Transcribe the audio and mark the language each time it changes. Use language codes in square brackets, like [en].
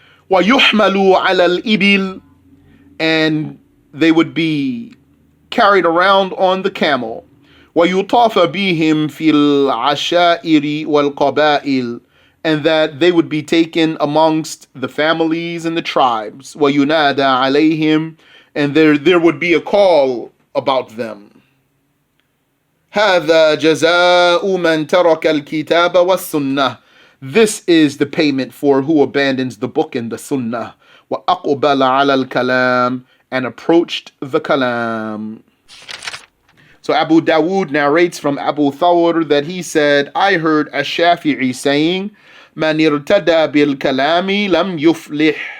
[ar] وَيُحْمَلُوا عَلَى الْإِبِلِ, [en] and they would be carried around on the camel. [ar] وَيُطَافَ بِهِمْ فِي الْعَشَائِرِ وَالْقَبَائِلِ, [en] and that they would be taken amongst the families and the tribes. [ar] وَيُنَادَى عَلَيْهِمْ, [en] and there would be a call about them. [ar] هذا جزاء من ترك الكتاب والسنة. [en] This is the payment for who abandons the book and the sunnah. [ar] وأقبل على الكلام, [en] and approached the kalam. So Abu Dawood narrates from Abu Thawr that he said, I heard Ash-Shafi'i saying, [ar] من ارتدى بالكلام لم يفلح.